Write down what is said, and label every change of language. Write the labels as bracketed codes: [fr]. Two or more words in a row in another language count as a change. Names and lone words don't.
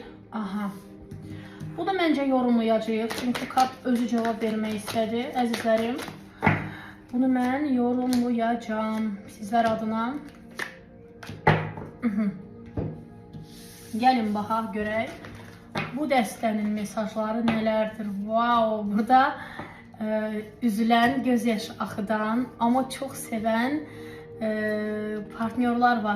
[az] Aha. Bu da bence yorumlayacağıq çünkü kart özü cevap vermək istədi əzizlərim. Bunu mən yorumlayacağım sizlər adına. Gəlin baxaq görək. Bu dəstənin mesajları nələrdir? Wow, burada üzülən, gözyaşı axıdan, amma çox sevən partnyorlar var.